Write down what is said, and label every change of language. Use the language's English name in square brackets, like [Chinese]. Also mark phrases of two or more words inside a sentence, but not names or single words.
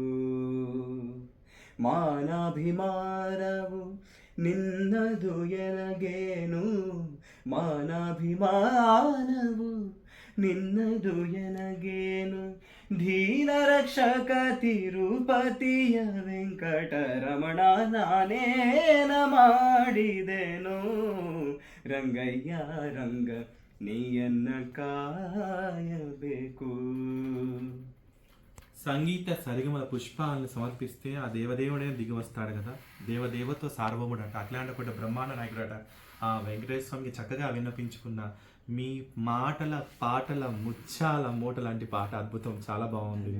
[Kannada] ಮಾನಾಭಿಮಾನವು ನಿನ್ನದು ಎನಗೇನು ಮಾನಾಭಿಮಾನವು ನಿನ್ನದು ಎನಗೇನು ಧೀನ ರಕ್ಷಕ ತಿರುಪತಿಯ ವೆಂಕಟರಮಣ ನಾನೇನ ಮಾಡಿದೆನೋ ರಂಗಯ್ಯ ರಂಗ ನೀಯನ್ನ ಕಾಯಬೇಕು. [Telugu] సంగీత సరిగమల పుష్పాలను సమర్పిస్తే ఆ దేవదేవుడే దిగి వస్తాడు కదా, దేవదేవతో సార్వభౌముడు అంట, అఖిలాండపడ్డ బ్రహ్మాండ నాయకుడట. ఆ వెంకటేశ్వర స్వామికి చక్కగా విన్నపించుకున్న మీ మాటల పాటల ముచ్చాల మూట లాంటి పాట అద్భుతం, చాలా బాగుంటుంది.